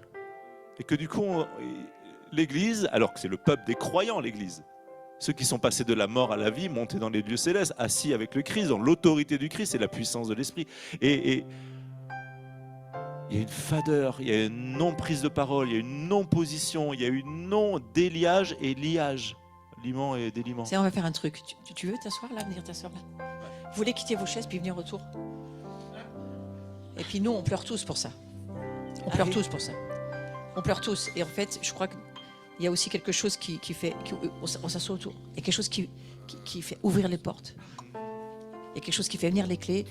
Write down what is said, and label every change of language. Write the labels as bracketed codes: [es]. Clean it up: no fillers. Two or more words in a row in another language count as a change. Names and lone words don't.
[fr] Et que du coup, l'Église, alors que c'est le peuple des croyants, l'Église, ceux qui sont passés de la mort à la vie, montés dans les lieux célestes, assis avec le Christ, dans l'autorité du Christ et la puissance de l'Esprit. Et il y a une fadeur, il y a une non-prise de parole, il y a une non-position, il y a une non-déliage et liage. Liement et déliement. On va faire un truc. Tu veux t'asseoir là, venir t'asseoir là? Vous voulez quitter vos chaises puis venir autour? Et puis nous, on pleure tous pour ça. On pleure tous pour ça. On pleure tous. Et en fait, je crois qu'il y a aussi quelque chose qui fait... on s'assoit autour. Il y a quelque chose qui fait ouvrir les portes. Il y a quelque chose qui fait venir les clés.